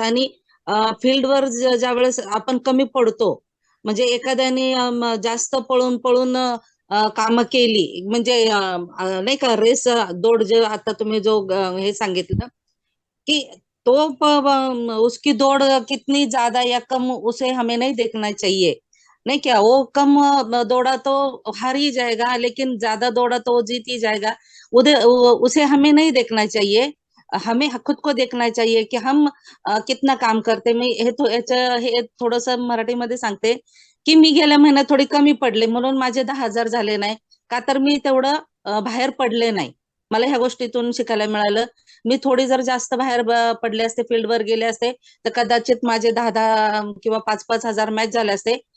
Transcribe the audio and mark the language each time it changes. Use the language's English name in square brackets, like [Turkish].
[Marathi] आणि फील्डवर ज्या वेळेस आपण कमी पडतो, म्हणजे एखाद्याने जास्त पळून पळून कामं केली, म्हणजे नाही का रेस दौड, जे आता तुम्ही जो हे सांगितलं कि [Hindi] तो उसकी दौड़ कितनी ज्यादा या कम उसे हमें नहीं देखना चाहिए, नहीं क्या? वो कम दौड़ा तो हार ही जाएगा, लेकिन ज्यादा दौड़ा तो वो जीत ही जाएगा. उसे हमें नहीं देखना चाहिए, हमें खुद को देखना चाहिए की हम कितना काम करते. [Marathi] मी हे थोडंसं मराठीमध्ये सांगते की मी गेल्या महिन्यात थोडी कमी पडले म्हणून माझे 10,000 झाले नाही, का तर मी तेवढं बाहेर पडले नाही. मला ह्या गोष्टीतून शिकायला मिळालं. मी थोडी जर जास्त बाहेर पडले असते, फील्डवर गेले असते, तर कदाचित माझे 10,000 किंवा 5-5 हजार मॅच झाले असते.